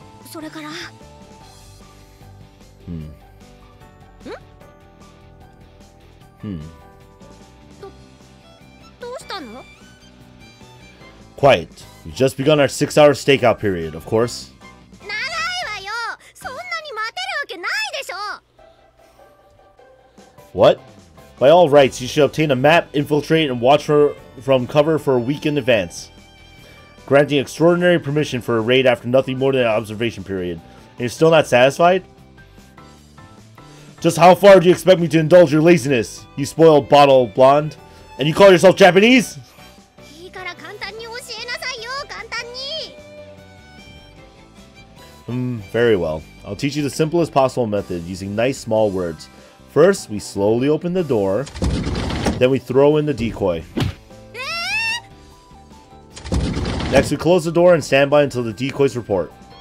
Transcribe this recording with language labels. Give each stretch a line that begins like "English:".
Japanese: それから どうしたの？
English: Quiet. We've just begun our 6-hour stakeout period, of course.
Japanese: 長いわよ。そんなに待てるわけないでしょ。
English: What? By all rights, you should obtain a map, infiltrate, and watch from cover for a week in advance. Granting extraordinary permission for a raid after nothing more than an observation period. And you're still not satisfied? Just how far do you expect me to indulge your laziness, you spoiled bottle blonde? And you call yourself Japanese?
Japanese: いいから簡単に教えなさいよ。簡単に。
English: Very well. I'll teach you the simplest possible method using nice small words. First, we slowly open the door. Then we throw in the decoy. Next, we close the door and stand by until the decoys report.